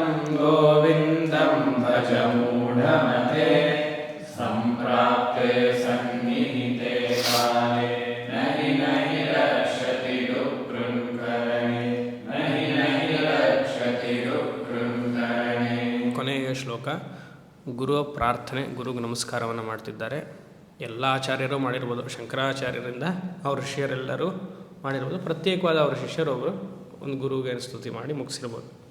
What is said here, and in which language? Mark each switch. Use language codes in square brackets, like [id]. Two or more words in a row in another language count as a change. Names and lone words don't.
[sa] ಗೋವಿಂದಂ ಭಜ ಮೂಢಮತೆ ಸಂಪ್ರಾಪ್ತೆ ಸನ್ನಿಹಿತೆ ಕಾಲೇ ನಹಿ ನಹಿ ರಕ್ಷತಿ ರುಕೃಂಕರಣೆ ನಹಿ ನಹಿ ರಕ್ಷತಿ ರುಕೃಂಕರಣೆ. [kn] ಕೊನೆಯ ಶ್ಲೋಕ. ಗುರುವ ಪ್ರಾರ್ಥನೆ, ಗುರುಗೆ ನಮಸ್ಕಾರವನ್ನು ಮಾಡ್ತಿದ್ದಾರೆ. ಎಲ್ಲ ಆಚಾರ್ಯರು ಮಾಡಿರ್ಬೋದು, ಶಂಕರಾಚಾರ್ಯರಿಂದ ಅವ್ರ ಶಿಷ್ಯರೆಲ್ಲರೂ ಮಾಡಿರ್ಬೋದು, ಪ್ರತ್ಯೇಕವಾದ ಅವರ ಶಿಷ್ಯರೊಬ್ಬರು ಒಂದು ಗುರುವಿಗೆ ಸ್ತುತಿ ಮಾಡಿ ಮುಗಿಸಿರ್ಬೋದು.